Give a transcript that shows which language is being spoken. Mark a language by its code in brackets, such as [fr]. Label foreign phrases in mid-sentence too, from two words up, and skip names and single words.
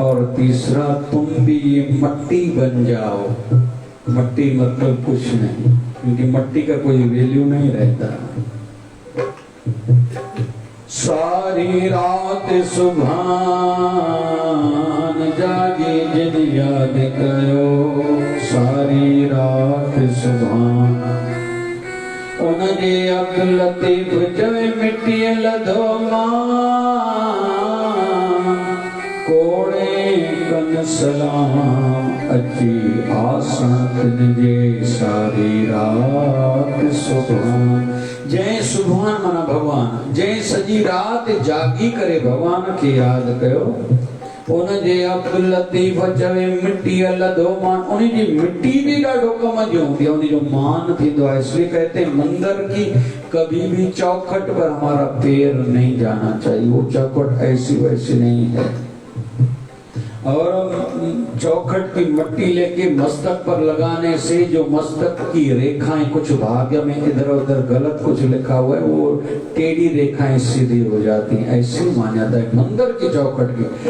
[hi] और तीसरा, तुम भी ये मट्टी बन जाओ। मट्टी मतलब कुछ नहीं, क्योंकि मट्टी का कोई वैल्यू नहीं रहता। [sd] सारी रात सुभान जागी जिन याद कयो, सारी रात सुभान उनजे अब्दुल लतीफ जवे मिट्टी लधो कोड़े कन सलाम अची आसन तिनजे सारी रात सुभान। जय सुभान माना भगवान, जय सजी रात जागी करे भगवान के याद कयो। उनजे अब्दुल लतीफ चवे मिट्टी लधो मान, उन्हीं जी मिट्टी भी ॾाढो कम जो हूंदी आहे, उन्हीं जो मान थींदो आहे। [hi] इसलिए कहते हैं मंदिर की कभी भी चौखट पर हमारा पैर नहीं जाना चाहिए, वो चौखट ऐसी वैसी नहीं है। और चौखट की मट्टी लेके मस्तक पर लगाने से जो मस्तक की रेखाएं, कुछ भाग्य में इधर उधर गलत कुछ लिखा हुआ है, वो टेढ़ी रेखाएं सीधी हो जाती हैं, ऐसी मान्यता है मंदिर की चौखट की।